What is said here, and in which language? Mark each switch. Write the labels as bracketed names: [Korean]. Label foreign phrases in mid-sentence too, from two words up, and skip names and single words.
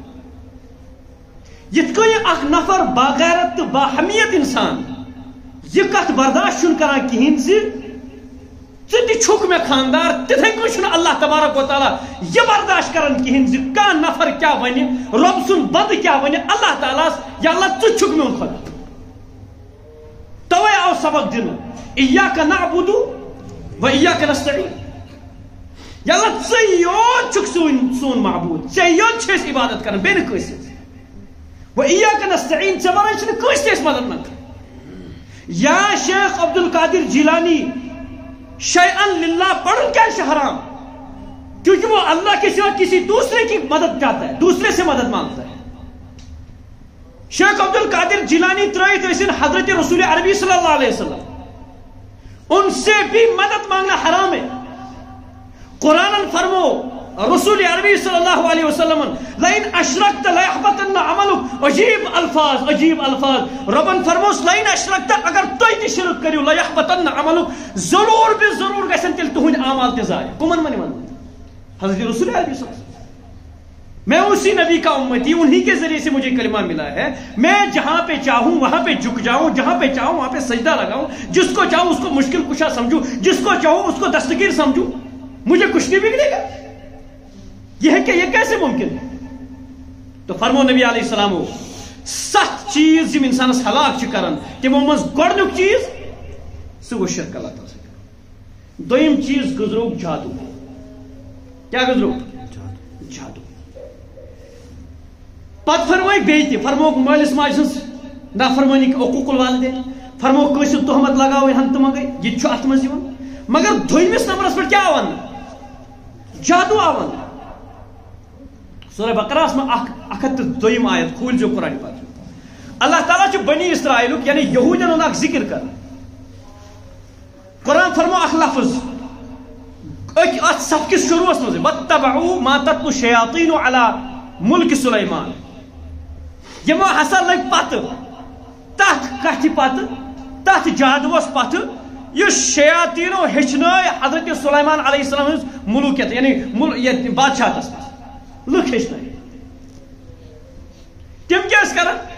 [Kashmiri] یِتھ کٔنۍ اکھ نفر باغیرت تہٕ باحمیت انسان یہِ کتھ برداشت چھُنہٕ کران کِہیٖنۍ زِ ژٕ تہِ چھُکھ مےٚ خاندار تِتھے کٔنۍ چھُنہٕ اللہ تبارک و تعالیٰ یہِ برداشت کران کِہیٖنۍ زِ کانٛہہ نفر کیٛاہ وَنہِ رۄب سُنٛد بنٛدٕ کیٛاہ وَنہِ اللہ تعالیٰ ہس یا اللہ ژٕ چھُکھ میون خۄدا توے آو سبق دِنہٕ [Arabic] اِیاکَ نعبُدُ وَإِيَّاكَ نَسْتَعِينُ. [Kashmiri] یا اللہ ژے یوت چھُکھ سون معبود, ژے یوت چھِ أسۍ عبادت کران, بیٚیہِ نہٕ کٲنٛسہِ ہٕنٛز. [Arabic] وَإِيَّاكَ نَسْتَعِينُ, [Kashmiri] ژےٚ وَرٲے چھُنہٕ کٲنٛسہِ تہِ أسۍ مدد منٛگان. [Urdu] یا شیخ عبد القادر جیلانی [Arabic] شیئن للہ [Urdu] پڑھن کیا ہے حرام, کیونکہ وہ اللہ کے سوا کسی دوسرے کی مدد چاہتا ہے, دوسرے سے مدد مانگتا ہے. شیخ عبد القادر جیلانی ترائیت اسن حضرت رسول عربی [Arabic] صلی اللہ علیہ وسلم, [Urdu] ان سے بھی مدد مانگنا حرام ہے. [Kashmiri] قرآن فرمو رسول عربی [Arabic] صلی اللہ علیہ وسلم لئن اشرکت لیحبطن عملک, [Kashmiri] عجیب الفاظ عجیب الفاظ. ربن فرموس [Arabic] لئن اشرکت, [Kashmiri] اگر توئی تہ شرک کریو [Arabic] لیحبطن عملک, [Kashmiri] ضرور بھی ضرور گژھن تیل تہنٛدۍ اعمال تہ ضایع. کمن من یمن؟ [Urdu] حضرت رسول عربی [Arabic] صلی اللہ علیہ وسلم. [Urdu] میں اسی نبی کا امتی, انہی کے ذریعے سے مجھے کلمہ ملا ہے. میں جہاں پہ چاہوں وہاں پہ جھک جاؤں, جہاں پہ چاہوں وہاں پہ سجدہ لگاؤں, جس کو چاہوں اس کو مشکل کشا سمجھوں, جس کو چاہوں اس کو دستگیر سمجھوں, مجھے کچھ نہیں بگڑے گا. یہ ہے کہ یہ کیسے ممکن ہے؟ [Kashmiri] تو فرمو نبی [Arabic] علیہ السلام, [Kashmiri] 7 چیز یم انسانس ہلاک کران, تمو مز گۄڈنیُک چیز سُہ گوٚو شرک اللہ تعالیٰ سۭتۍ. دوٚیِم چیز گزرو جادو. کیا گزرو؟ جادو. پتہ فرموک بیٚیہِ تہِ, فرموک مٲلِس ماجہِ ہٕنٛز نافرمٲنی, [Arabic] عقوق الوالدین, [Kashmiri] فرموک کٲنٛسہِ تہمت لگاوٕنۍ ہنٛگتہٕ منٛگے, یہِ تہِ چھُ اتھ منٛز یِوان. مگر دوٚیمِس نمبرس پٮ۪ٹھ کیٛاہ آو وننہٕ؟ جادو آو وننہٕ. [Urdu] سورہ بقرہ میں 102 آیت کھول جو قرآن پاک. [Kashmiri] اللہ تعالیٰ چھُ بنی اسرائیل یعنی یہودین ہُنٛد اکھ ذکر کر. قرآن فرمو اکھ لفظ ات صف کس شروعس مز, [Arabic] واتبعوا ما تتلو الشیاطین علی ملک سلیمان. [Kashmiri] یمو ہسا لگ پتہ تتھ کتھ پتہ تتھ جادوس پتہ یس شیاطینو ہیچنٲے حضرت سلیمان [Arabic] علیہ السلام [Kashmiri] ہٕنٛز ملوکیت یعنی بادشاہتس منٛز. لکھ ہیچنٲے. تم کیا کران؟